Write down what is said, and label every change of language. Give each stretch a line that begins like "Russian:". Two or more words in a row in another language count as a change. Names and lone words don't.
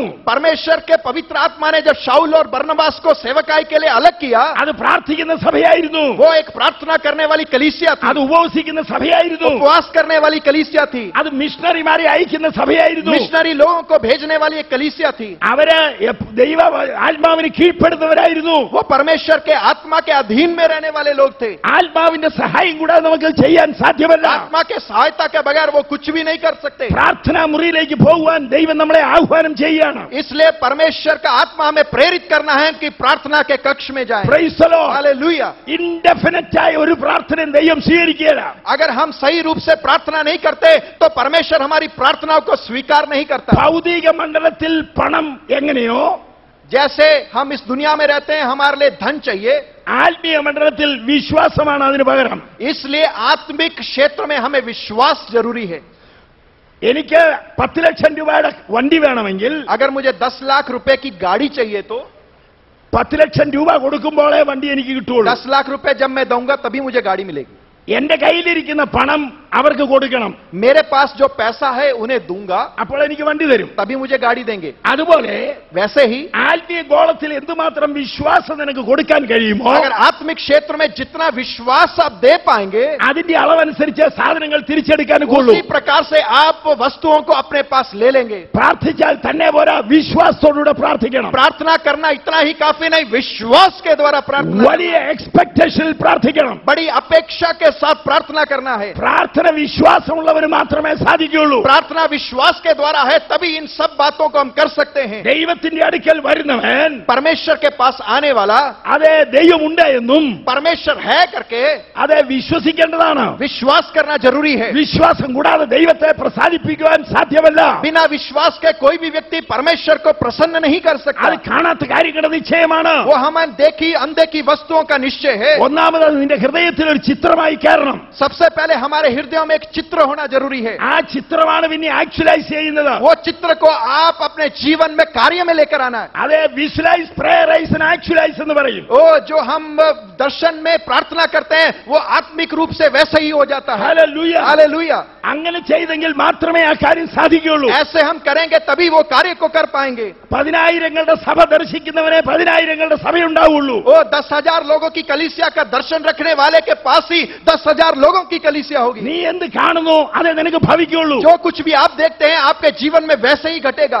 Hindi: परमेश्वर के पवित्र आत्मा ने जब शाऊल और बरनबास को सेवकाई के लिए अलग किया,
Malayalam: അത് പ്രാർത്ഥിക്കുന്ന സഭയായിരുന്നു.
Hindi: वो एक प्रार्थना करने वाली कलीसिया थी.
Malayalam: അത് ഉപവസിക്കുന്ന സഭയായിരുന്നു.
Hindi: उपवास करने वाली कलीसिया थी.
Malayalam: അത് മിഷണറിമാരെ അയക്കുന്ന സഭയായിരുന്നു.
Hindi: मिशनरी लोगों को भेजने वाली एक कलीसिया थी.
Malayalam: അവര് ദൈവ ആത്മാവിന് കീഴ്പ്പെടുന്നവരായിരുന്നു.
Hindi: वो परमेश्वर के आत्मा के अधीन में रहने वाले लोग थे.
Malayalam: ആത്മാവിന്റെ സഹായം കൂടാതെ നമുക്ക് ചെയ്യാൻ സാധ്യമല്ല.
Hindi: आत्मा के सहायता के बगैर वो कुछ भी नहीं कर सकते.
Malayalam: പ്രാർത്ഥനാ മുറിയിലേക്ക് പോകുവാൻ ദൈവം നമ്മളെ ആഹ്വാനം ചെയ്യുകയാണ്.
Hindi: इसलिए परमेश्वर का आत्मा हमें प्रेरित करना है कि प्रार्थना के कक्ष में जाएं.
English: Praise the Lord.
Hindi: हालेलुया.
Malayalam: ഇൻഡെഫിനിറ്റ് ആയ ഒരു പ്രാർത്ഥനയും ദൈവം സ്വീകരിക്കുകയില്ല.
Hindi: अगर हम सही रूप से प्रार्थना नहीं करते तो परमेश्वर हमारी प्रार्थनाओं को स्वीकार नहीं करता.
Malayalam: ഭൗതിക മണ്ഡലത്തിൽ പണം എങ്ങനെയോ
Hindi: जैसे हम इस दुनिया में रहते हैं, हमारे लिए धन चाहिए,
Malayalam: ആത്മീയ മണ്ഡലത്തിൽ വിശ്വാസമാണ് അതിന് പകരം.
Hindi: इसलिए आत्मिक क्षेत्र में हमें विश्वास जरूरी है.
Malayalam: എനിക്ക് 10 ലക്ഷം രൂപയുടെ വണ്ടി വേണമെങ്കിൽ
Hindi: अगर मुझे 10 लाख रुपए की गाड़ी चाहिए तो
Malayalam: 10 ലക്ഷം രൂപ കൊടുക്കുമ്പോഴേ വണ്ടി എനിക്ക് കിട്ടുള്ളൂ.
Hindi: 10 लाख रुपए जब मैं दूंगा तभी मुझे गाड़ी मिलेगी.
Malayalam: എന്റെ കയ്യിലിരിക്കുന്ന പണം അവർക്ക് കൊടുക്കണം.
Hindi: मेरे पास जो पैसा है उन्हें दूंगा,
Malayalam: അപ്പോൾ എനിക്ക് വണ്ടി തരും.
Hindi: तभी मुझे गाड़ी देंगे.
Malayalam: അതുപോലെ
Hindi: वैसे ही
Malayalam: ആത്മീയ ഗോളത്തിൽ എന്തുമാത്രം വിശ്വാസം നിനക്ക് കൊടുക്കാൻ കഴിയുമോ
Hindi: अगर आत्मिक क्षेत्र में जितना विश्वास आप दे पाएंगे,
Malayalam: അതിന്റെ അളവനുസരിച്ച് സാധനങ്ങൾ തിരിച്ചെടുക്കാൻ കൊള്ളൂ.
Hindi: उसी प्रकार से आप वस्तुओं को अपने पास ले लेंगे.
Malayalam: പ്രാർത്ഥിച്ചാൽ തന്നെ പോരാ, വിശ്വാസത്തോടുകൂടെ പ്രാർത്ഥിക്കണം.
Hindi: प्रार्थना करना इतना ही काफी नहीं, विश्वास के द्वारा प्रार्थना,
Malayalam: വലിയ എക്സ്പെക്ടേഷനിൽ പ്രാർത്ഥിക്കണം.
Hindi: बड़ी अपेक्षा के साथ प्रार्थना करना है.
Malayalam: പ്രാർത്ഥന വിശ്വാസമുള്ളവന് മാത്രമേ സാധിക്കുകയുള്ളൂ.
Hindi: प्रार्थना विश्वास के द्वारा है, तभी इन सब बातों को हम कर सकते हैं.
Malayalam: ദൈവത്തിന്റെ അടുക്കൽ വരുന്നവൻ
Hindi: परमेश्वर के पास आने वाला,
Malayalam: അതെ ദൈവമുണ്ട് എന്നും
Hindi: परमेश्वर है करके
Malayalam: അതെ വിശ്വസിക്കേണ്ടതാണ്.
Hindi: विश्वास करना जरूरी है.
Malayalam: വിശ്വാസം കൂടാതെ ദൈവത്തെ പ്രസാദിപ്പിക്കുവാൻ സാധ്യമല്ല.
Hindi: बिना विश्वास के कोई भी व्यक्ति परमेश्वर को प्रसन्न नहीं कर सकता.
Malayalam: അത് കാണാത്ത കാര്യങ്ങളുടെ നിശ്ചയമാണ്.
Hindi: वो हमें देखी अनदेखी वस्तुओं का निश्चय है.
Malayalam: ഒന്നാമത് നിന്റെ ഹൃദയത്തിൽ ഒരു ചിത്രമായി കയറണം.
Hindi: सबसे पहले हमारे हृदय हृदयों में एक चित्र होना जरूरी है।
Malayalam: ആ ചിത്രമാണ് പിന്നെ ആക്ച്വലൈസ് ചെയ്യുന്നത്.
Hindi: वो चित्र को आप अपने जीवन में कार्य में लेकर आना है।
Malayalam: അതെ,
English: visualize, prayerize, actualize
Malayalam: എന്ന് പറയും.
Hindi: ओ जो हम दर्शन में प्रार्थना करते हैं वो आत्मिक रूप से वैसे ही हो जाता है।
Malayalam: ഹല്ലേലൂയ.
Hindi: हालेलुया।
Malayalam: അങ്ങനെ ചെയ്തെങ്കിൽ മാത്രമേ ആ കാര്യം സാധിക്കുകയുള്ളൂ.
Hindi: ऐसे हम करेंगे तभी वो कार्य को कर पाएंगे।
Malayalam: പതിനായിരങ്ങളുടെ സഭ ദർശിക്കുന്നവനെ പതിനായിരങ്ങളുടെ സഭയുണ്ടാവുള്ളൂ.
Hindi: वो 10,000 लोगों की कलीसिया का दर्शन रखने वाले के पास ही 10,000 लोगों की कलीसिया होगी।
Malayalam: നീ എന്ത് കാണുന്നു അതേ നിനക്ക് ഭവിക്കുള്ളൂ.
Hindi: जो कुछ भी आप देखते हैं आपके जीवन में वैसे ही घटेगा।